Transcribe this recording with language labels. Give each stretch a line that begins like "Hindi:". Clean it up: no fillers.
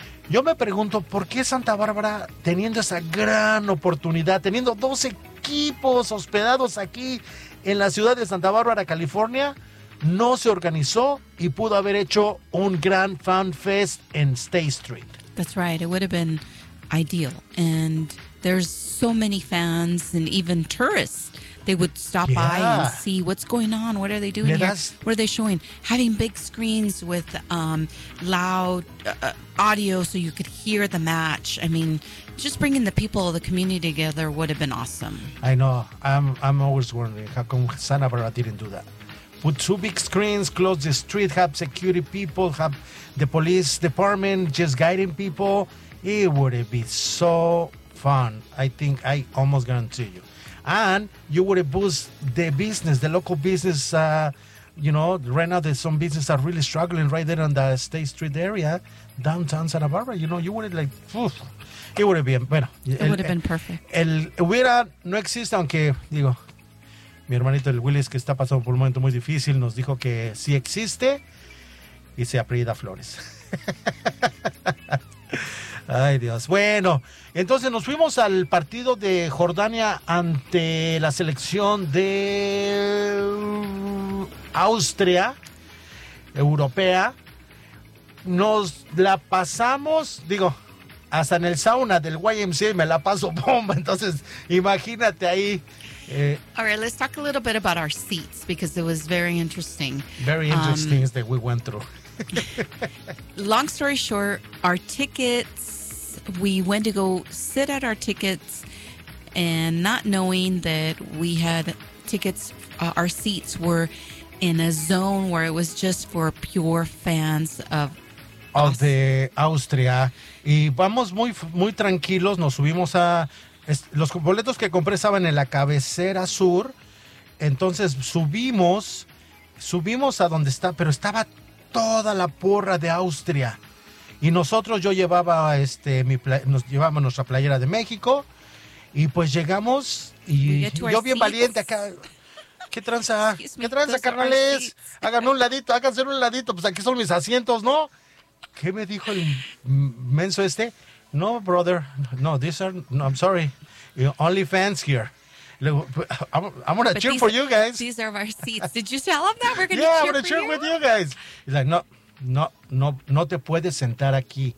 Spanish: Yo me pregunto, ¿por qué Santa Bárbara, teniendo esa gran oportunidad, teniendo dos equipos hospedados aquí en la ciudad de Santa Bárbara, California, no se organizó y pudo haber hecho un gran fan fest en State Street?
English: That's right, it would have been ideal. And there's so many fans and even tourists. They would stop by and see what's going on. What are they doing here? What are they showing? Having big screens with loud audio so you could hear the match. I mean, just bringing the people, the community together would have been awesome. I know. I'm always wondering how come Santa Barbara didn't do that. Put 2 big screens, close the street, have security people, have the police department just guiding people. It would be so fun. I think I almost guarantee you. And you would boost the business, the local business, you know, right now there's some businesses are really struggling right there on the State Street area, downtown Santa Barbara, you know, you would have like, oof, it would have been, bueno. It would have been perfect.
Spanish: El Wira no existe, aunque, digo, mi hermanito el Willis, que está pasando por un momento muy difícil, nos dijo que sí existe y se apellida Flores. Ay, Dios. Bueno, entonces nos fuimos al partido de Jordania ante la selección de Austria, europea. Nos la pasamos, digo, hasta en el sauna del YMCA me la paso bomba. Entonces, imagínate ahí.
English: All right, let's talk a little bit about our seats, because it was very interesting. Very interesting that we went through. Long story short, our tickets... We went to go sit at our tickets, and not knowing that we had tickets, our seats were in a zone where it was just for pure fans of the Austria.
Spanish: Y vamos muy, muy tranquilos, nos subimos a los boletos que compré estaban en la cabecera sur, entonces subimos a donde está, pero estaba toda la porra de Austria. Y nosotros, yo llevaba llevamos nuestra playera de México y pues llegamos y yo bien
English: seats.
Spanish: Valiente acá. ¿Qué tranza? ¿Qué tranza, carnales? Háganme un ladito, háganse un ladito, pues aquí son mis asientos, ¿no? ¿Qué me dijo el menso este?
English: No, brother, no, I'm sorry, you're only fans here. I'm going to cheer for you guys. These are our seats. Did you tell him that? We're going to cheer for you? Yeah, I'm going to cheer with you guys. He's like, no.
Spanish: No te puedes sentar aquí.